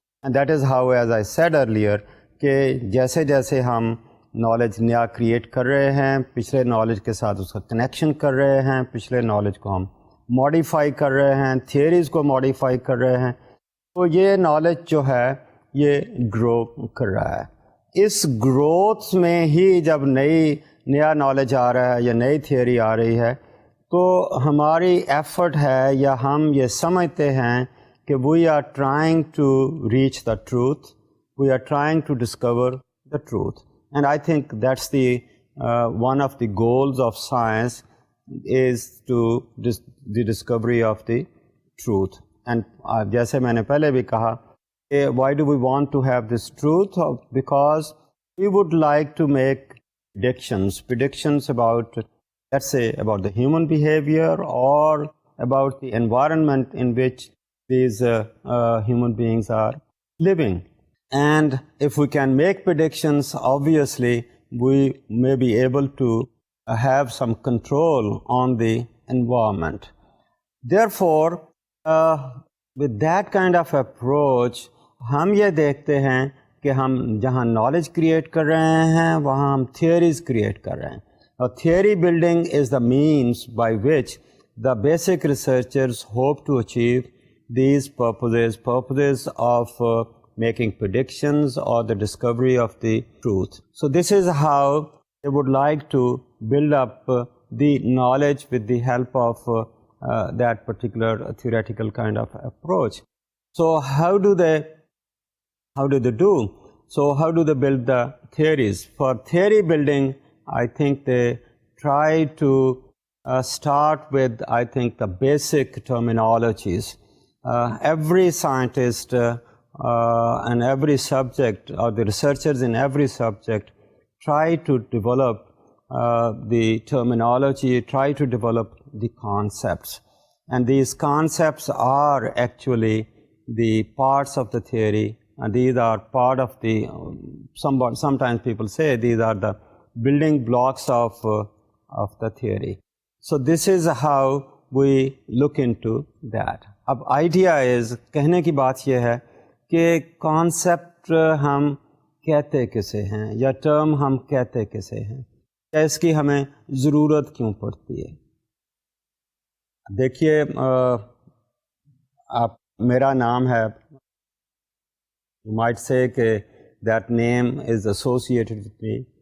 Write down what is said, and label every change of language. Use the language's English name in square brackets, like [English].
[English] and that is how as I said earlier [Urdu] کہ جیسے جیسے ہم نالج نیا کریٹ کر رہے ہیں، پچھلے نالج کے ساتھ اس کا کنیکشن کر رہے ہیں، پچھلے نالج کو ہم ماڈیفائی کر رہے ہیں، تھیوریز کو ماڈیفائی کر رہے ہیں، تو یہ نالج جو ہے یہ گرو کر رہا ہے. اس گروتھ میں ہی جب نیا نالج آ رہا ہے یا نئی تھیوری آ رہی ہے تو ہماری ایفرٹ ہے یا ہم یہ سمجھتے ہیں کہ [English] We are trying to reach the truth. We are trying to discover the truth, and I think that's one of the goals of science is the discovery of the truth. And [Urdu] جیسے میں نے پہلے بھی کہا کہ [English] why do we want to have this truth? Because we would like to make predictions about, let's say, about the human behavior or about the environment in which these human beings are living. And if we can make predictions, obviously we may be able to have some control on the environment. Therefore, with that kind of approach, [Urdu] ہم یہ دیکھتے ہیں کہ ہم جہاں knowledge create کر رہے ہیں وہاں ہم تھیوریز کریٹ کر رہے ہیں. [English] اور theory building is the means by which the basic researchers hope to achieve these purposes of making predictions or the discovery of the truth. So this is how they would like to build up the knowledge with the help of that particular theoretical kind of approach. So how do they do? So how do they build the theories? For theory building, I think they try to start with, I think, the basic terminologies. Every scientist and every subject, or the researchers in every subject, try to develop the terminology, try to develop the concepts. And these concepts are actually the parts of the theory, and these are part of the, sometimes people say these are the building blocks of the theory. So this is how we look into that. اب idea is, [Urdu] کہنے کی بات یہ ہے کہ concept ہم کہتے کسے ہیں یا ٹرم ہم کہتے کسے ہیں، کیا اس کی ہمیں ضرورت کیوں پڑتی ہے. دیکھیے، آپ میرا نام ہے، [English] you might say کہ that name is associated with me.